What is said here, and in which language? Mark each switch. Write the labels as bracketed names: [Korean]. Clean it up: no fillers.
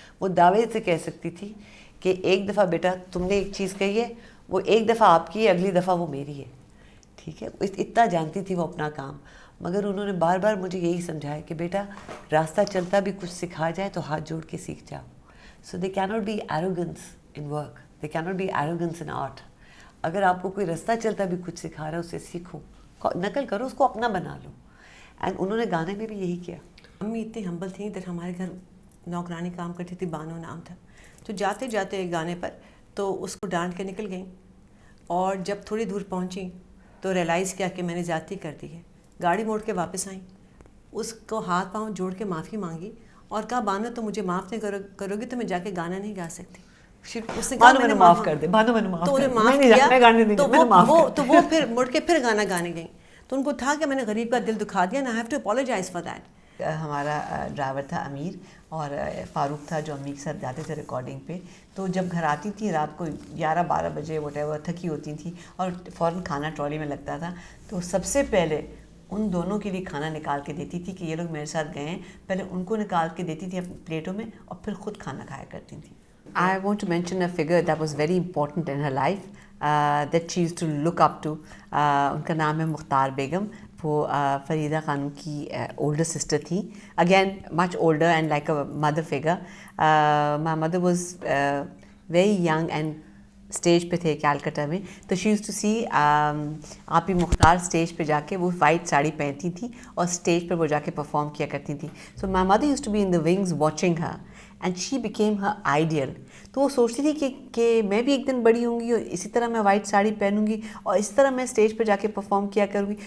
[Urdu] وہ دعوے سے کہہ سکتی تھی کہ ایک دفعہ بیٹا تم نے ایک چیز کہی ہے, وہ ایک دفعہ آپ کی ہے, اگلی دفعہ وہ میری ہے. ٹھیک ہے, اتنا جانتی تھی وہ اپنا کام. مگر انہوں نے بار بار مجھے یہی سمجھایا کہ بیٹا راستہ چلتا بھی کچھ سکھا جائے تو ہاتھ جوڑ کے سیکھ جاؤ. [English] So they can't be arrogance in work, they can't be arrogance in art. [Urdu] اگر آپ کو کوئی راستہ چلتا بھی کچھ سکھا رہا ہے اسے سیکھو, نقل کرو, اس کو اپنا بنا لو. اینڈ انہوں نے گانے میں بھی یہی کیا. امی اتنی ہمبل تھیں, ادھر ہمارے گھر نوکرانی کام کرتی تھی, بانو نام تھا. تو جاتے جاتے ایک گانے پر تو اس کو ڈانٹ کے نکل گئیں, اور جب تھوڑی دور پہنچیں تو ریئلائز کیا کہ میں نے زیادتی کر دی ہے. گاڑی موڑ کے واپس آئیں, اس کو ہاتھ پاؤں جوڑ کے معافی مانگی اور کہا بانو تو مجھے معاف نہیں کرو گی تو میں جا کے گانا نہیں گا سکتی. اس نے کہا میں نے معاف کر دے, تو انہیں معاف کیا. تو وہ پھر مڑ کے پھر گانا گانے گئیں. تو ان کو تھا کہ میں نے غریب کا دل دکھا دیا, [English] and I have to apologize for that. [Urdu] ہمارا ڈرائیور تھا امیر, اور فاروق تھا جو امی کے ساتھ جاتے تھے ریکارڈنگ پہ. تو جب گھر آتی تھی رات کو 11-12 بجے وٹ ایور, تھکی ہوتی تھیں, اور فوراً کھانا ٹرالی میں لگتا تھا, تو سب سے پہلے ان دونوں کے لیے کھانا نکال کے دیتی تھی کہ یہ لوگ میرے ساتھ گئے ہیں. پہلے ان کو نکال کے دیتی تھی اپنی پلیٹوں میں, اور پھر خود کھانا کھایا کرتی تھیں. [English] I want to mention a figure that was very important in her life, that she used to look up to. [Urdu] ان کا نام ہے مختار بیگم. وہ فریدہ خانم کی [English] older sister [Urdu] تھی, [English] again much older and like a mother figure. My mother was very young and [Urdu] stage پہ تھے کیلکٹا میں. تو [English] she used to see [Urdu] آپی مختار اسٹیج پہ جا کے, وہ وائٹ ساڑی پہنتی تھی اور اسٹیج پہ وہ جا کے پرفارم کیا کرتی تھیں. [English] So my mother used to be in the wings watching her, and she became her ideal. [Urdu] تو وہ سوچتی تھی کہ میں بھی ایک دن بڑی ہوں گی اور اسی طرح میں وائٹ ساڑی پہنوں گی اور اس طرح میں اسٹیج پہ جا کے پرفارم کیا کروں گی.